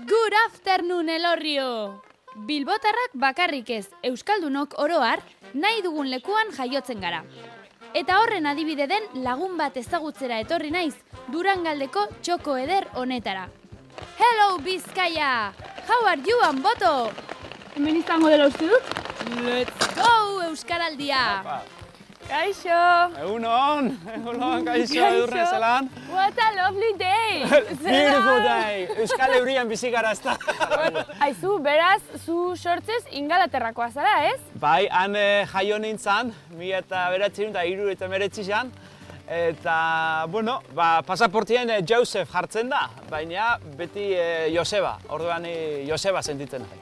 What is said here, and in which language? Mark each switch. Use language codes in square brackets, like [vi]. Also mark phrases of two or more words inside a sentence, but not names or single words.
[en] Good afternoon, Elorrio! [eu] Bilbotarrak bakarrik ez, euskaldunok oroar, nahi dugun lekuan jaiotzen gara. Eta horren adibide den lagun bat ezagutzera etorri naiz, Durangaldeko txoko eder honetara. [en] Hello, Bizkaia! How are you, Anboto? [eu] Hemen izango dela uste dut? [en] Let's go, Euskaraldia! [eu] Kaixo! Egunon, kaixo, Edurne zelan. [en] What a lovely day! Beautiful day! [eu] Euskal Eurian bizi gara ezta. Aizu, beraz, zu sortzez Ingalaterrakoa zara, ez? Bai, han jaio nintzen, 1979 eta, bueno, pasaportien Joseph jartzen da, baina beti Joseba, orduan Joseba sentitzen nahi.